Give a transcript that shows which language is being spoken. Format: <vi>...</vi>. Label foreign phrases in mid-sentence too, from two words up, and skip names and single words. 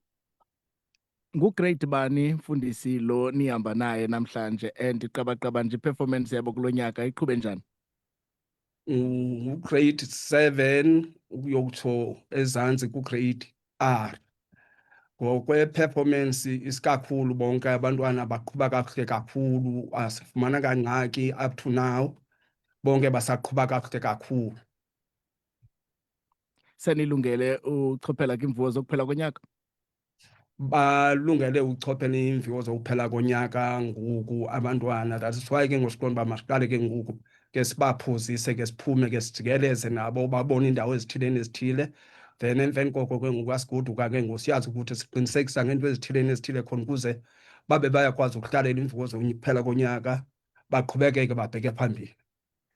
<xh>Ngu-grade bani mfundisi lo nihamba naye namhlanje and qabaqaba nje performance yabo kulo nyaka iqhube njani? Grade 7 ukuyokutsho ezantsi ku-grade R. Ngokwe-performance isikakhulu bonke abantwana baqhuba kakuhle kakhulu, asifumana kangxaki</xh> <en>up to now.</en> <xh>Bonke basaqhuba kakuhle kakhulu. Senilungele uchophela kwimvuwo zokuphela konyaka? Balungele uchophela imviwo zokuphela konyaka ngoku abantwana.</xh> <en>That is why</en> <xh>ke ngosiqonda uba masiqale ke ngoku ke sibaphuzise ke siphume ke sijikeleze nabo babone iindawo ezithile. Then emveni koko ke ngoku asigoduka ke ngoku siyazi ukuthi siqinisekisa ngeento ezithile khona ukuze babe bayakwazi ukuhlalela imviwo zokuphela konyaka baqhubekeke babheke phambili.</xh>